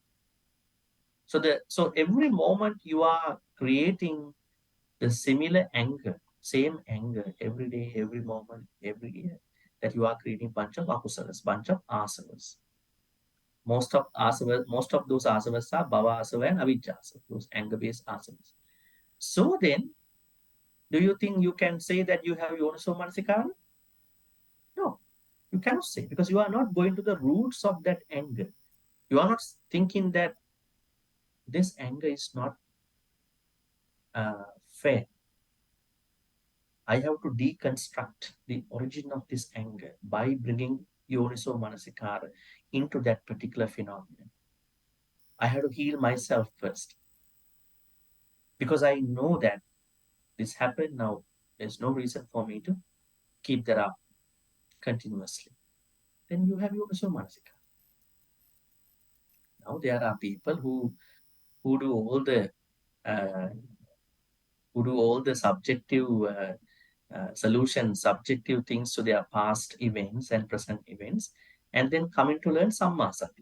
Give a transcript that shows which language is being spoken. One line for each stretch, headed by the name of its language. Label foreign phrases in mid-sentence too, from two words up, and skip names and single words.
English: So every moment you are creating the similar anger, same anger every day, every moment, every year, that you are creating
Pali: bunch of akusalas,
English: bunch of āsavas. Most of those āsavas are
Pali: bhava-āsava and avijja-āsava,
English: those anger-based āsavas. So then, do you think you can say that you have
Pali: yoniso manasikara?
English: No, you cannot say, because you are not going to the roots of that anger. You are not thinking that this anger is not fair. I have to deconstruct the origin of this anger by bringing
Pali: yoniso manasikara
English: into that particular phenomenon. I have to heal myself first. because I know that this happened now. There's no reason for me to keep that up continuously. Then you have
Pali: Yonisho Manasika.
English: Now there are people who do all the uh, subjective solutions, subjective things to their past events and present events, and then coming to learn Sammāsati.